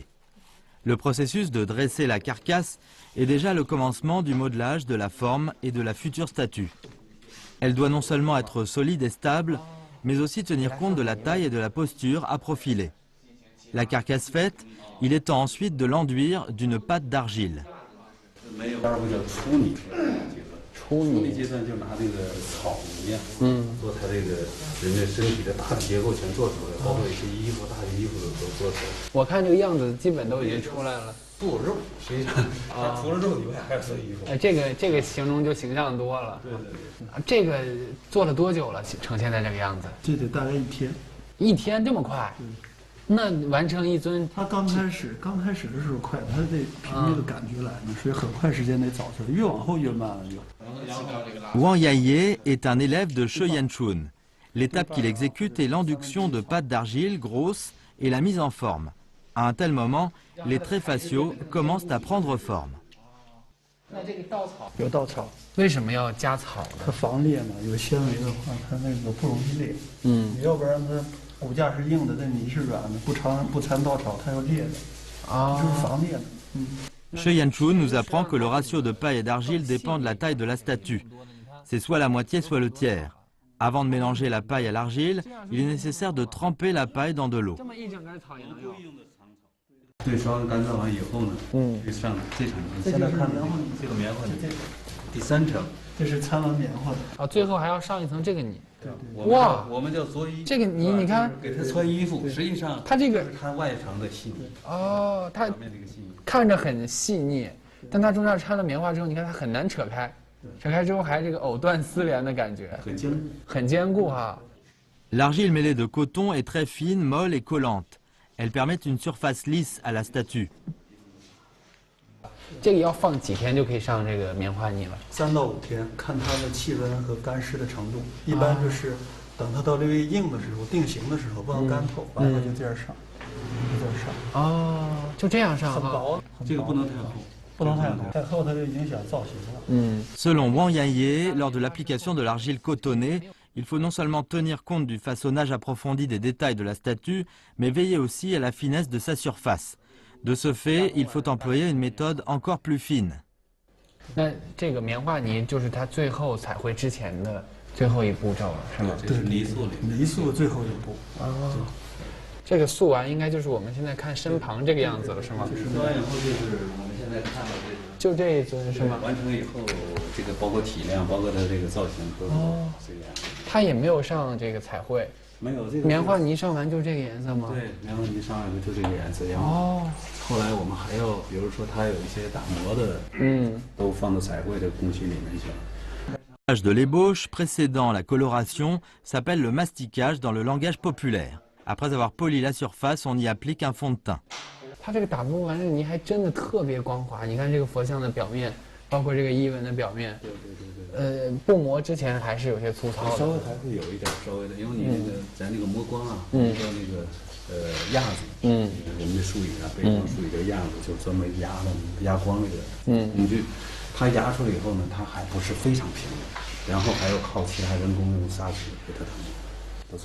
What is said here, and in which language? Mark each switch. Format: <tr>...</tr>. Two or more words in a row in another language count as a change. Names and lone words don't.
<fr>Le processus de dresser la carcasse est déjà le commencement du modelage de la forme et de la future statue. Elle doit non seulement être solide et stable, mais aussi tenir compte de la taille et de la posture à profiler. La carcasse faite, il est temps ensuite de l'enduire d'une pâte d'argile.</fr> <zh>初级阶段就拿这个草泥呀，做它这个人的身体的大体结构全做出来，包括一些衣服、大衣服都做出来。我看这个样子基本都已经出来了。不有肉，实际上它除了肉以外还有色衣服。这个形容就形象多了。对。这个做了多久了？成现在这个样子？这得大概1天。 1天这么快？ 那完成一尊，他刚开始的时候快，他得凭这个感觉来呢，所以很快时间内造出来，越往后越慢了就。</zh> <fr>Wang Yaye est un élève de She Yanchun. L'étape qu'il exécute est l'induction de pâtes d'argile grosses et la mise en forme. À un tel moment, les traits faciaux commencent à prendre forme.</fr> <zh>有稻草，为什么要加草呢？它防裂嘛，有纤维的话，它那个不容易裂。你要不然它骨架是硬的，但泥是软的，不掺稻草，它要裂的。就是防裂的。</zh> <fr>She Yanchun nous apprend que le ratio de paille et d'argile dépend de la taille de la statue. C'est soit la moitié, soit le tiers. Avant de mélanger la paille à l'argile, il est nécessaire de tremper la paille dans de l'eau.</fr> <zh>对，烧干燥完以后呢，就上这层。现在看的这个棉花，第3层，这是掺完棉花的。啊，最后还要上一层这个泥。哇，我们叫作衣。这个泥你看，给它穿衣服，实际上它这个是它外层的细腻。哦，它表面这个细腻看着很细腻，但它中间掺了棉花之后，你看它很难扯开，扯开之后还这个藕断丝连的感觉，很坚固哈。</zh> <fr>L'argile mêlée de coton est très fine, molle et collante. Elle permet une surface lisse à la statue.</fr> <zh>这个要放几天就可以上这个棉花泥了？3到5天，看它的气温和干湿的程度。一般就是等它到略微硬的时候，定型的时候，不能干透，完了就这样上，就这样上。哦，就这样上很薄，这个不能太厚，不能太厚，太厚它就影响造型了。</zh> <fr>Selon Wang Yaye, lors de l'application de l'argile cotonnée, il faut non seulement tenir compte du façonnage approfondi des détails de la statue, mais veiller aussi à la finesse de sa surface. De ce fait, il faut employer une méthode encore plus fine.</fr> <zh>那这个棉花泥就是它最后彩绘之前的最后一步骤了，是吗？对，泥塑里，泥塑最后一步。这个塑完应该就是我们现在看身旁这个样子了，是吗？塑完以后就是我们现在看到这个。就这一尊是吗？完成以后，这个包括体量，包括它这个造型都是这样。它也没有上这个彩绘。没有这个棉花泥上完就这个颜色吗？对，棉花泥上完就这个颜色。然后后来我们还要，比如说它有一些打磨的，都放到彩绘的工序里面去了。</zh> <fr>Le passage de l'ébauche précédant la coloration s'appelle le masticage dans le langage populaire. Après avoir poli la surface, on y applique un fond de teint.</fr> <zh>它这个打磨完这个泥还真的特别光滑，你看这个佛像的表面，包括这个衣纹的表面。不磨之前还是有些粗糙的，稍微还会有一点，稍微的，因为你那个咱那个磨光啊，叫那个压子，我们的术语啊，北方术语叫压子，就专门压光那个，工具，它压出来以后呢，它还不是非常平的，然后还要靠其他人工用砂纸给它打磨。</zh>